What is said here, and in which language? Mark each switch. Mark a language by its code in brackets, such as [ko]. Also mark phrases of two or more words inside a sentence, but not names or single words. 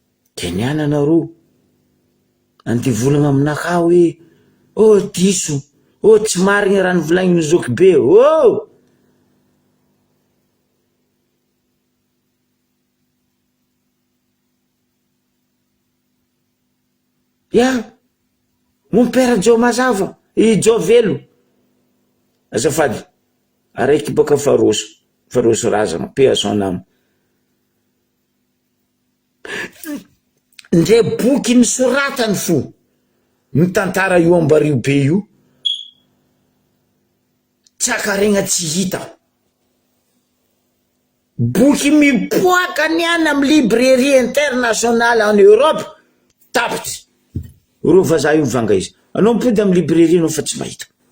[mg] Keniana nareo andivolagna aminaka hoe oh diso tsy marigny raha nivolagniny zoky be [fr] mon père [mg] jo mazava jo velo azafady araiky baka faroso razana [fr] paix à son âme [mg] ndre boky nisoratany fo ny tantara io ambario be io tsakaregna tsy hita boky mipoaka ny any amy [fr] librairie internationale en Europe [mg] tapitra ro vazaha io mivanga izy anao mipody amy librairie anao fa tsy mahita